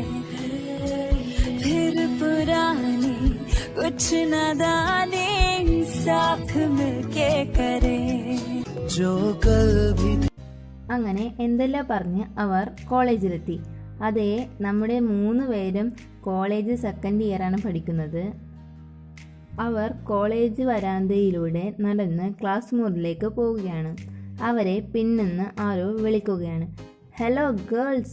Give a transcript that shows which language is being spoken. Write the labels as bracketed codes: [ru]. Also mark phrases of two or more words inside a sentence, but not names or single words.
[hi] फिर पुरानी कुछ नादानी साथ मिलके करे जो कल भी. [ml] അങ്ങനെ എന്തെല്ലാം പറഞ്ഞ് അവർ കോളേജിലെത്തി. അതേ, നമ്മുടെ 3 പേരും കോളേജ് [en] second yearaanu [ml] പഠിക്കുന്നത്. അവർ കോളേജ് വരാന്തയിലൂടെ നടന്ന് ക്ലാസ് മുറിയിലേക്ക് പോവുകയാണ്. അവരെ പിന്നിന്ന് ആരോ വിളിക്കുകയാണ്. [en] hello girls.